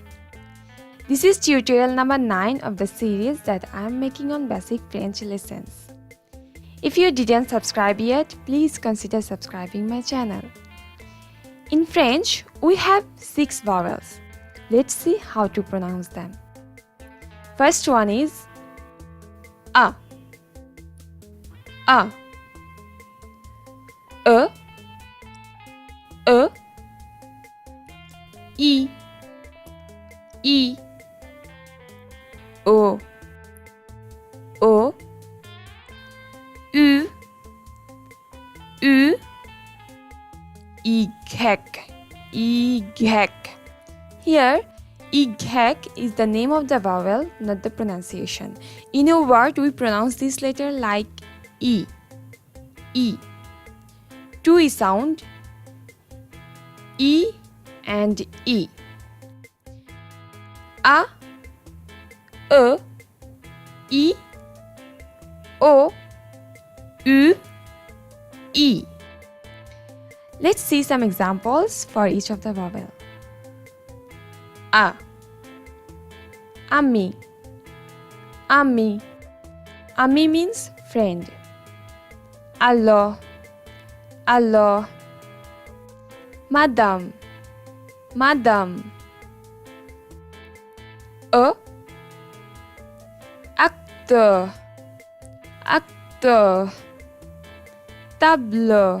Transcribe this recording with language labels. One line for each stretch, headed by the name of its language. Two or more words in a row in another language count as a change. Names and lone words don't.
English: This is tutorial number 9 of the series that I am making on basic French lessons. If you didn't subscribe yet, please consider subscribing my channel. In French, we have 6 vowels. Let's see how to pronounce them. First one is A.
French: A. E. E. I. I. O. O. U. U. Y. Y.
English: Here, Y is the name of the vowel, not the pronunciation. In a word, we pronounce this letter like E. E. To E sound, E and E.
French: A, E, I, O, U, I.
English: Let's see some examples for each of the vowel.
French: A. Ami.
English: Ami. Ami means friend.
French: Alors. Alors. Madame. Madame. Acteur. Acteur. Table.